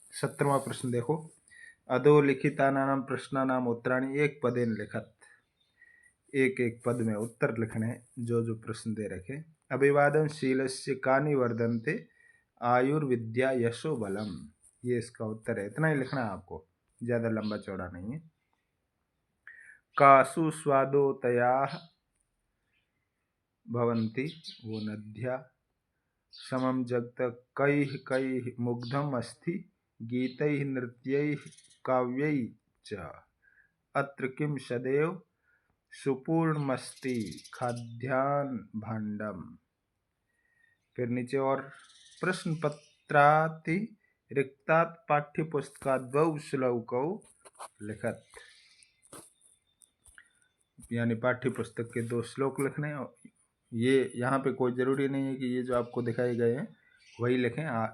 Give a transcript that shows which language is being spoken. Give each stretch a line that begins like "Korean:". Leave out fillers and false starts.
Hindi: 17वां प्रश्न देखो,
Sanskrit: अधोलिखितानां प्रश्नानां उत्तराणि एक पदेन लिखत।
Hindi: एक एक पद में उत्तर लिखने जो जो प्रश्न दे रखे।
Sanskrit: अभिवादन शीलस्य कानि वर्धन्ते आयुर्विद्या यशो बलम,
Hindi: ये इसका उत्तर है। इतना ही लिखना है आपको, ज़्यादा लंबा चौड़ा नहीं है।
Sanskrit: कासु स्वादोतयाः भवन्ति, वो नद्या, समं जगत कैः कैः मुग्धम अस्ति, गीतैः नृत्यैः काव्यैः च, अत्र किं सदैव सुपूर्णमस्ति खाद्यान्न भाण्डम।
Hindi: फिर नीचे और प्रश्न
Sanskrit: पत्राति रिक्तात् पाठ्यपुस्तकात् द्वौ श्लोकौ लिखत,
Hindi: यानी पाठ्य पुस्तक के 2 श्लोक लिखने। ये यहाँ पे कोई ज़रूरी नहीं है कि ये जो आपको दिखाए गए हैं वही लिखें।